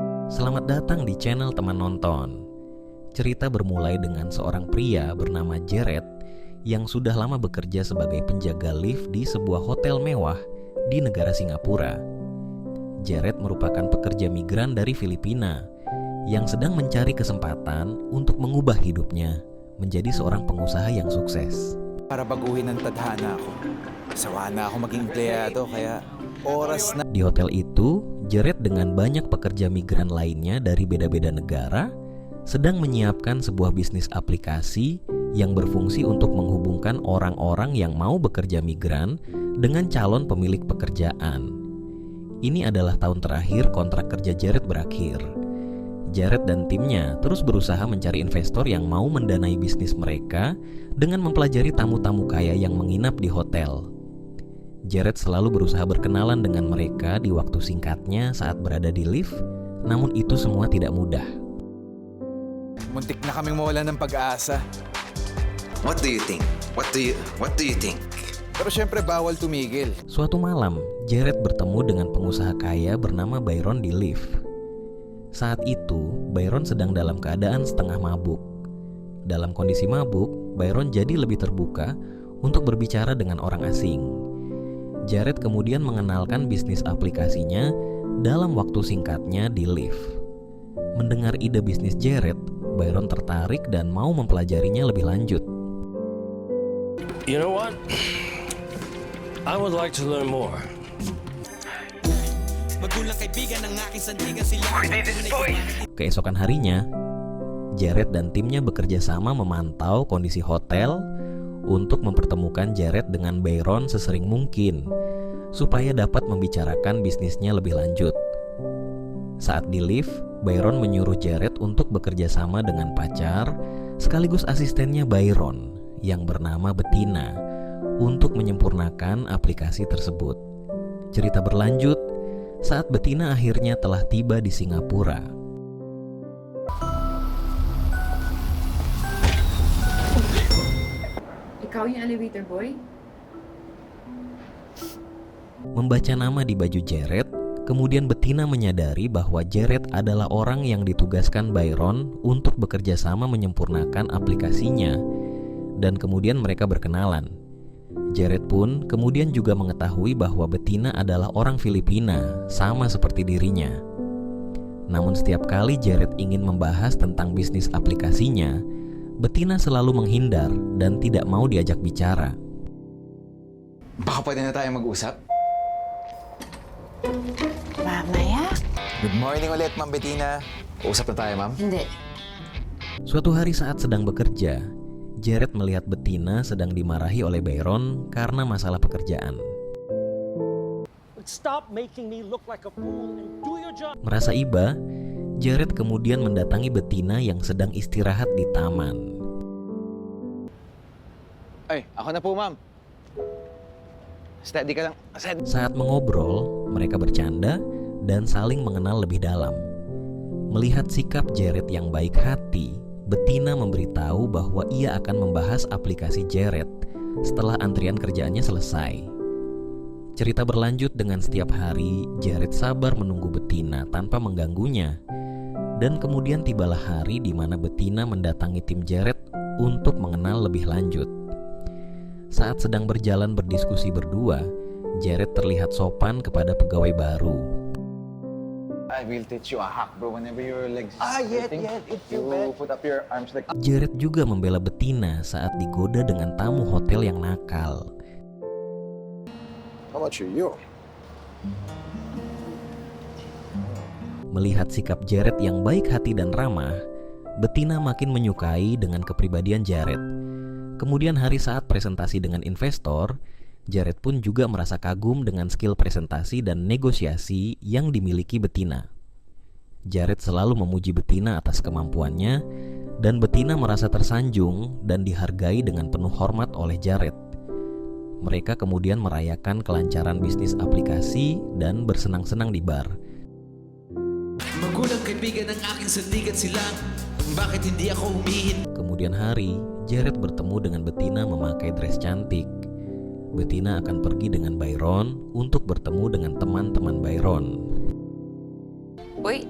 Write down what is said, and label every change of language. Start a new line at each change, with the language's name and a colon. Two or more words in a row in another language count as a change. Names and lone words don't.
Indonesian: Selamat datang di channel Teman Nonton. Cerita bermulai dengan seorang pria bernama Jared yang sudah lama bekerja sebagai penjaga lift di sebuah hotel mewah di negara Singapura. Jared merupakan pekerja migran dari Filipina yang sedang mencari kesempatan untuk mengubah hidupnya menjadi seorang pengusaha yang sukses.
Filipino: Para baguhin ang tadhana ko. Sawa na ako maging empleyado kaya oras na.
Indonesian: Di hotel itu, Jared dengan banyak pekerja migran lainnya dari beda-beda negara sedang menyiapkan sebuah bisnis aplikasi yang berfungsi untuk menghubungkan orang-orang yang mau bekerja migran dengan calon pemilik pekerjaan. Ini adalah tahun terakhir kontrak kerja Jared berakhir. Jared dan timnya terus berusaha mencari investor yang mau mendanai bisnis mereka dengan mempelajari tamu-tamu kaya yang menginap di hotel. Jared selalu berusaha berkenalan dengan mereka di waktu singkatnya saat berada di lift, namun itu semua tidak mudah.
Filipino: Muntik na kaming mawalan ng pag-asa.
English: What do you think? What do you think?
Filipino: Pero syempre bawal tumigil.
Indonesian: Suatu malam, Jared bertemu dengan pengusaha kaya bernama Byron di lift. Saat itu, Byron sedang dalam keadaan setengah mabuk. Dalam kondisi mabuk, Byron jadi lebih terbuka untuk berbicara dengan orang asing. Jared kemudian mengenalkan bisnis aplikasinya dalam waktu singkatnya di lift. Mendengar ide bisnis Jared, Byron tertarik dan mau mempelajarinya lebih lanjut.
English: You know what? I would like to learn more.
Indonesian: Keesokan harinya, Jared dan timnya bekerja sama memantau kondisi hotel untuk mempertemukan Jared dengan Byron sesering mungkin supaya dapat membicarakan bisnisnya lebih lanjut. Saat di lift, Byron menyuruh Jared untuk bekerja sama dengan pacar sekaligus asistennya Byron yang bernama Bettina untuk menyempurnakan aplikasi tersebut. Cerita berlanjut saat Bettina akhirnya telah tiba di Singapura.
Filipino: Ikaw yung
English: elevator boy?
Indonesian: Membaca nama di baju Jared, kemudian Bettina menyadari bahwa Jared adalah orang yang ditugaskan Byron untuk bekerja sama menyempurnakan aplikasinya, dan kemudian mereka berkenalan. Jared pun kemudian juga mengetahui bahwa Bettina adalah orang Filipina, sama seperti dirinya. Namun setiap kali Jared ingin membahas tentang bisnis aplikasinya, Bettina selalu menghindar dan tidak mau diajak bicara.
Filipino: Baka pwede na tayo mag-usap? Mamaya?
English: Good morning ulit, Ma'am Bettina.
Filipino: Usap na tayo, Ma'am. Hindi.
Indonesian: Suatu hari saat sedang bekerja, Jared melihat Bettina sedang dimarahi oleh Byron karena masalah pekerjaan.
English: Stop making me look like a fool and do your job.
Indonesian: Merasa iba, Jared kemudian mendatangi Bettina yang sedang istirahat di taman.
Filipino: Ay, ako na po, Ma'am. Steady ka lang. Steady.
Indonesian: Saat mengobrol, mereka bercanda dan saling mengenal lebih dalam. Melihat sikap Jared yang baik hati, Bettina memberitahu bahwa ia akan membahas aplikasi Jared setelah antrian kerjaannya selesai. Cerita berlanjut dengan setiap hari Jared sabar menunggu Bettina tanpa mengganggunya. Dan kemudian tibalah hari di mana Bettina mendatangi tim Jared untuk mengenal lebih lanjut. Saat sedang berjalan berdiskusi berdua, Jared terlihat sopan kepada pegawai baru.
English: I will teach you a hack, bro. Whenever your legs Yet, if you put up your arms like...
Indonesian: Jared juga membela Bettina saat digoda dengan tamu hotel yang nakal.
English: How much are you?
Indonesian: Melihat sikap Jared yang baik hati dan ramah, Bettina makin menyukai dengan kepribadian Jared. Kemudian hari saat presentasi dengan investor, Jared pun juga merasa kagum dengan skill presentasi dan negosiasi yang dimiliki Bettina. Jared selalu memuji Bettina atas kemampuannya, dan Bettina merasa tersanjung dan dihargai dengan penuh hormat oleh Jared. Mereka kemudian merayakan kelancaran bisnis aplikasi dan bersenang-senang di bar.
Filipino: Magulang kaibigan ng aking sandigan sila. Bakit hindi ako humihin?
Indonesian: Kemudian hari, Jared bertemu dengan Bettina memakai dress cantik. Bettina akan pergi dengan Byron untuk bertemu dengan teman-teman Byron.